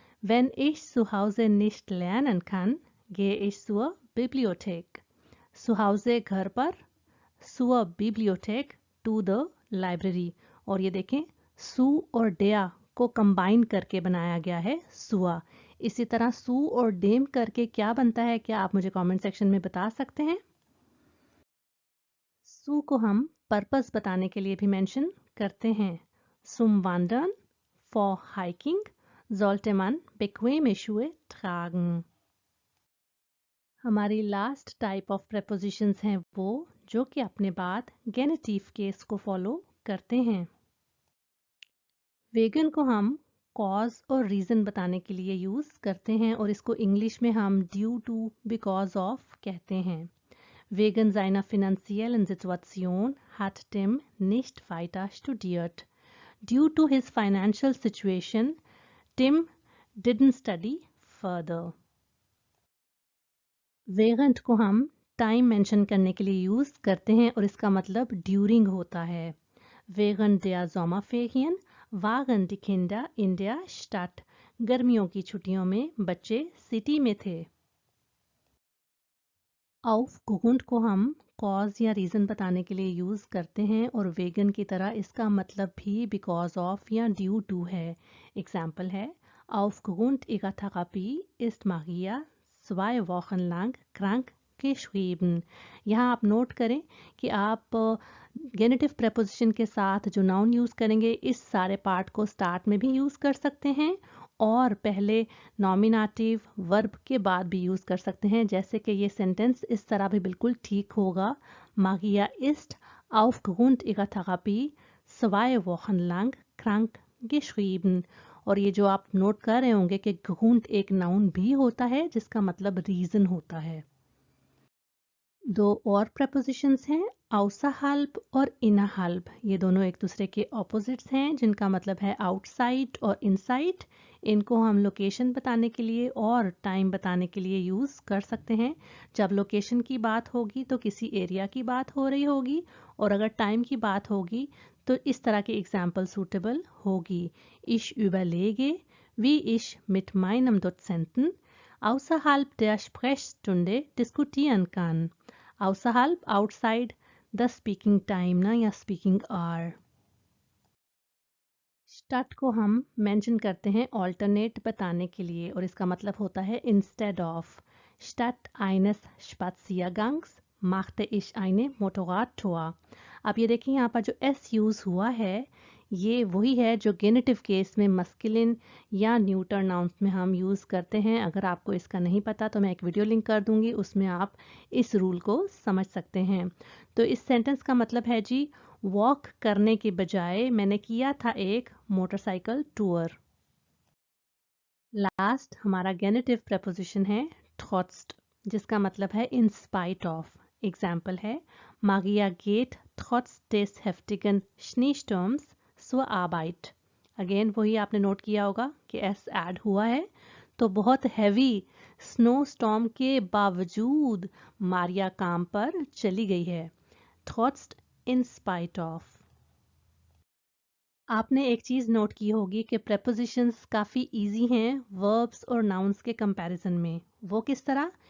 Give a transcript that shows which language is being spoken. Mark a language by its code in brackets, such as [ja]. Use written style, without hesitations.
[de] Wenn ich zu Hause nicht lernen kann, gehe ich zur Bibliothek. Zu Hause [hi] घर पर, [de] zur Bibliothek [en] to the library. [hi] और ये देखें su और der को कंबाइन करके बनाया गया है सुआ. इसी तरह su और dem करके क्या बनता है, क्या आप मुझे कमेंट सेक्शन में बता सकते हैं? सू को हम पर्पस बताने के लिए भी मेंशन करते हैं. [de] Zum Wandern, [en] for hiking, [de] sollte man bequeme Schuhe tragen. [hi] हमारी लास्ट टाइप ऑफ प्रेपोजिशंस हैं वो जो कि अपने बाद गेनेटिव केस को फॉलो करते हैं. वेगन को हम कॉज और रीजन बताने के लिए यूज करते हैं और इसको इंग्लिश में हम ड्यू टू, बिकॉज ऑफ कहते हैं. [de] Wegen seiner finanziellen Situation hat Tim nicht weiter studiert. [en] Due to his financial situation, Tim didn't study further. [hi] Während को हम टाइम मेंशन करने के लिए यूज करते हैं और इसका मतलब ड्यूरिंग होता है. [de] Während der Sommerferien waren die Kinder in der Stadt. [hi] गर्मियों की छुट्टियों में बच्चे सिटी में थे. aufgrund को हम कॉज या रीज़न बताने के लिए यूज़ करते हैं और वेगन की तरह इसका मतलब भी बिकॉज ऑफ या ड्यू टू है. एग्जाम्पल है [de] aufgrund ihrer Therapie ist Maria 2 Wochen lang krank geschrieben. [hi] यहाँ आप नोट करें कि आप गेनेटिव प्रेपोजिशन के साथ जो नाउन यूज़ करेंगे इस सारे पार्ट को स्टार्ट में भी यूज़ कर सकते हैं और पहले नॉमिनेटिव वर्ब के बाद भी यूज़ कर सकते हैं. जैसे कि ये सेंटेंस इस तरह भी बिल्कुल ठीक होगा. [de] Maria ist aufgrund ihrer Therapie 2 Wochen lang krank geschrieben. [hi] और ये जो आप नोट कर रहे होंगे कि Grund एक नाउन भी होता है जिसका मतलब रीज़न होता है. दो और prepositions हैं außerhalb और innerhalb। ये दोनों एक दूसरे के opposites हैं जिनका मतलब है outside और inside। इनको हम लोकेशन बताने के लिए और टाइम बताने के लिए यूज़ कर सकते हैं। जब लोकेशन की बात होगी तो किसी एरिया की बात हो रही होगी, और अगर टाइम की बात होगी तो इस तरह की एग्जाम्पल सूटेबल होगी। [de] Ich überlege, wie ich mit meinem Dozenten außerhalb der Sprechstunde diskutieren kann। [en] außerhalb, outside the speaking time [hi] ना, या [en] speaking hour। [hi] स्टार्ट को हम मेंशन करते हैं ऑल्टरनेट बताने के लिए, और इसका मतलब होता है instead of. [de] Statt eines Spaziergangs machte ich eine Motorradtour। [hi] अब ये देखिए यहाँ पर जो एस यूज़ हुआ है ये वही है जो गेनेटिव केस में मस्कुलिन या न्यूटर नाउन्स में हम यूज़ करते हैं। अगर आपको इसका नहीं पता तो मैं एक वीडियो लिंक कर दूंगी, उसमें आप इस रूल को समझ सकते हैं। तो इस सेंटेंस का मतलब है जी, वॉक करने के बजाय मैंने किया था एक मोटरसाइकिल टूर। लास्ट हमारा गेनेटिव प्रेपोजिशन है ट्रॉट्स्ट, जिसका मतलब है इन स्पाइट ऑफ। एग्जाम्पल है [de] Maria geht trotz des heftigen Schneesturms zur Arbeit। [hi] Again वही आपने नोट किया होगा कि एस ऐड हुआ है, तो बहुत हैवी स्नो स्टॉर्म के बावजूद मारिया काम पर चली गई है। [en] Trotz in spite of। [hi] आपने एक चीज़ नोट की होगी कि prepositions काफ़ी इजी हैं verbs और nouns के कंपैरिजन में। वो किस तरह?